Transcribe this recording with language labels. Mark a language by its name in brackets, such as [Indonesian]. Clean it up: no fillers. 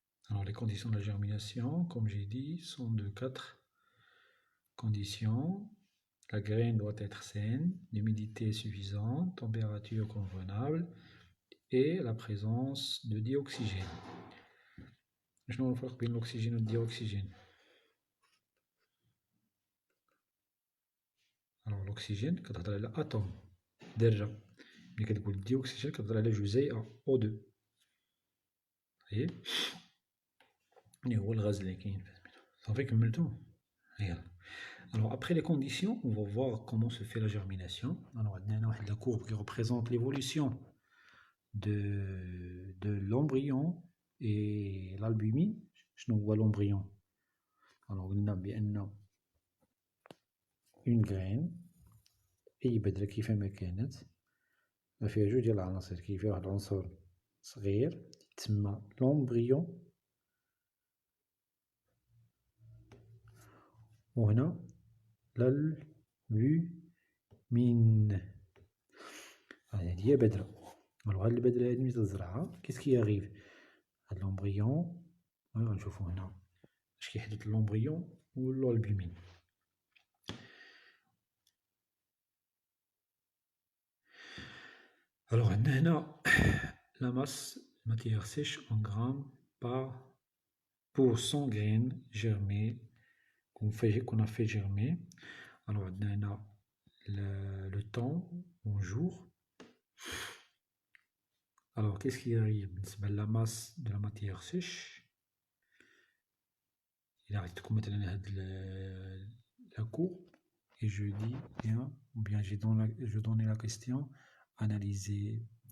[French] Alors les conditions de la germination, comme j'ai dit, sont de 4 conditions. La graine doit être saine, l'humidité suffisante, température convenable et la présence de dioxygène. [Arabic] شنو الفرق بين الأكسجين والديوكسيجين؟ Alors l'oxygène كتهضر على أتوم ذرة، ملي كتقول الديوكسيجين كتهضر على جزيئة O2. صافي اللي هو الغاز اللي كاين. صافي كملتو؟ يلا. [French] Alors après les conditions, on va voir comment se fait la germination. Alors on a la courbe qui représente l'évolution de l'embryon et l'albumine. [Arabic] شنو هو l'embryon؟ Alors قلنا بأن اون غرين اي بذرة كيفما كانت ما فيها جوج ديال العناصر كاين فيها واحد العنصر صغير يتسمى لومبريون وهنا l'albumine هادي هي بذرة الوغ هاد البذرة هادي ملي تزرعها كيس كي يغيف هاد لومبريون غنشوفو هنا اش كيحدث لومبريون و l'albumine الوغ عندنا هنا [French] la masse matière sèche en grammes par pour 100 graines germées qu'on a fait germer. Alors, on a le temps en jours. Alors, qu'est-ce qui arrive? C'est la masse de la matière sèche. Il arrive comme la courbe. Et je dis bien, ou bien je donne la question analyser.